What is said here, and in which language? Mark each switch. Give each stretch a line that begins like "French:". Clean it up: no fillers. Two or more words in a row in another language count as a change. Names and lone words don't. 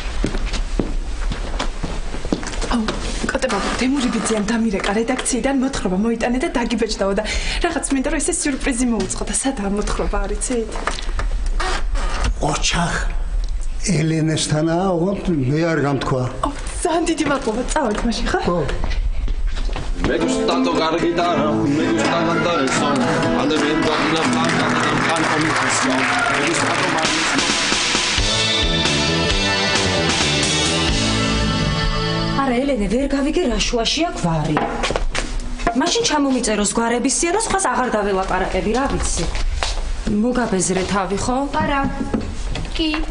Georgian: კოტებაბა, თემური ბიძიამ დამირეკა რედაქციიდან მოთხრობა მოიტანე და დაგიბეჭდაო და რაღაც მინდა რომ ესე სიურპრიზი მოუწყო და სადაა მოთხრობა არ იცით? ოჩახ ელენესთანაა, ოღონდ მე არ გამთქვა. ძალიან დიდი მადლობა, წავედ მაშინ ხა? ხო.
Spanish: Me gusta tocar guitarra, me gusta cantar el son. Ande viendo aquí la blanca, tan con mi canción. Me gusta tomar mis
Georgian: არა ელენე ვერ გავიგე რა შუაშია გვარი. მაშინ ჩამომიწეროს გვარების სია და სხვას აღარ დაველაპარაკები, რა ვიცი. მოგაბეზრე თავი ხო? არა. კი.